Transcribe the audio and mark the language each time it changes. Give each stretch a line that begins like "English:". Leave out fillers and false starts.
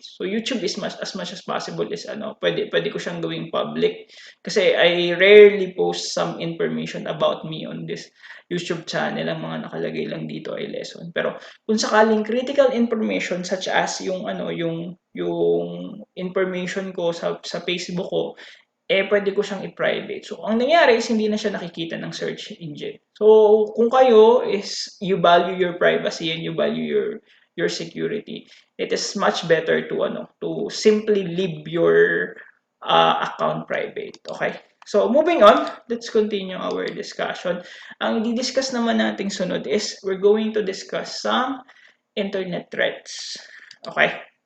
English: So YouTube is as much as possible is
Filipino: pwede ko siyang gawing public kasi
English: I rarely post some information about me on this YouTube channel.
Filipino: Ang mga nakalagay lang dito ay lesson. Pero kung sakaling critical information such as yung yung information ko sa Facebook ko, pwede ko siyang i-private. So, ang nangyari is hindi na siya nakikita ng search engine.
English: So, kung kayo is you value your privacy and you value your security, it is much better to simply leave your account private. Okay? So, moving on, let's continue our discussion.
Filipino: Ang di-discuss naman nating sunod is
English: we're going to discuss some internet threats. Okay?